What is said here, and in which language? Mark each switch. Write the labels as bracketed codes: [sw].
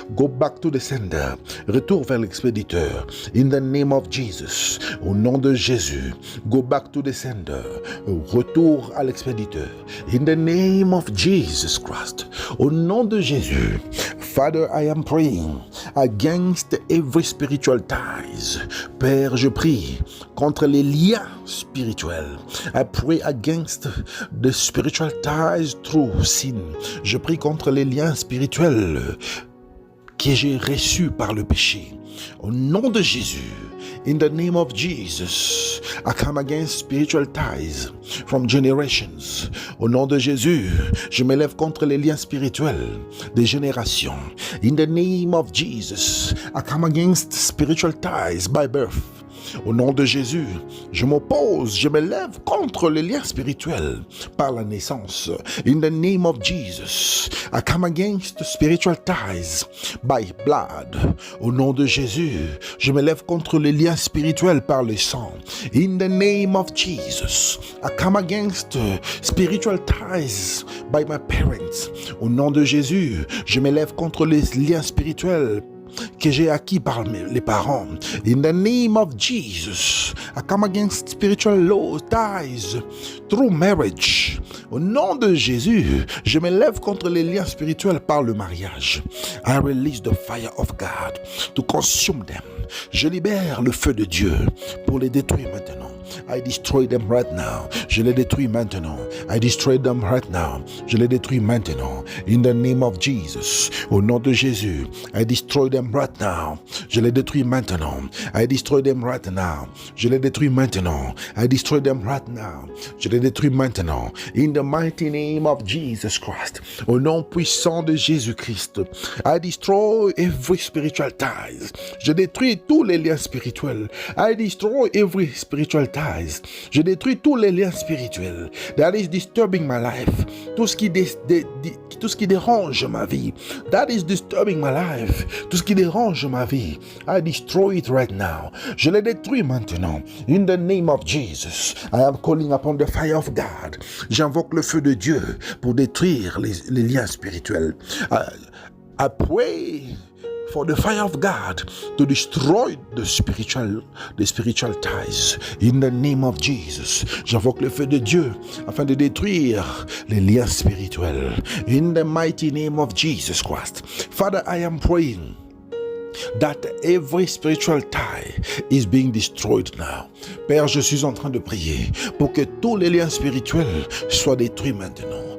[en] Go back to the sender, [fr] retour vers l'expéditeur. [en] In the name of Jesus, [fr] au nom de Jésus, [en] go back to the sender, [fr] retour à l'expéditeur. [en] In the name of Jesus Christ, [fr] au nom de Jésus, [en] Father, I am praying against every spiritual ties. [fr] Père, je prie contre les liens spirituels. [en] I pray against the spiritual ties through sin. [fr] Je prie contre les liens spirituels que j'ai reçus par le péché. Au nom de Jésus, [en] in the name of Jesus, I come against spiritual ties from generations. [fr] Au nom de Jésus, je m'élève contre les liens spirituels des générations. [en] In the name of Jesus, I come against spiritual ties by birth. [fr] Au nom de Jésus, je m'oppose, je me lève contre les liens spirituels par la naissance. [en] In the name of Jesus, I come against spiritual ties by blood. [fr] Au nom de Jésus, je me lève contre les liens spirituels par le sang. [en] In the name of Jesus, I come against spiritual ties by my parents. [fr] Au nom de Jésus, je me lève contre les liens spirituels que j'ai acquis par les parents. [en] In the name of Jesus, I come against spiritual low ties through marriage. [fr] Au nom de Jésus, je me lève contre les liens spirituels par le mariage. [en] I release the fire of God to consume them. [fr] Je libère le feu de Dieu pour les détruire maintenant. [en] I destroy them right now. [fr] Je les détruis maintenant. [en] I destroy them right now. [fr] Je les détruis maintenant. [en] In the name of Jesus. [fr] Au nom de Jésus. [en] I destroy them right now. [fr] Je les détruis maintenant. [en] I destroy them right now. [fr] Je les détruis maintenant. [en] I destroy them right now. [fr] Je les détruis maintenant. [en] In the mighty name of Jesus Christ. [fr] Au nom puissant de Jésus-Christ. [en] I destroy every spiritual ties. [fr] Je détruis tous les liens spirituels. [en] I destroy every spiritual ties. [fr] Je détruis tous les liens spirituels [en] that is disturbing my life. [fr] Tout ce qui dérange ma vie. [en] That is disturbing my life. [fr] Tout ce qui dérange ma vie. [en] I destroy it right now. [fr] Je les détruis maintenant. [en] In the name of Jesus, I am calling upon the fire of God. [fr] J'invoque le feu de Dieu pour détruire les liens spirituels. [en] I pray for the fire of God to destroy the spiritual ties. In the name of Jesus, [fr] j'invoque le feu de Dieu afin de détruire les liens spirituels. [en] In the mighty name of Jesus Christ. Father, I am praying that every spiritual tie is being destroyed now. [fr] Père, je suis en train de prier pour que tous les liens spirituels soient détruits maintenant.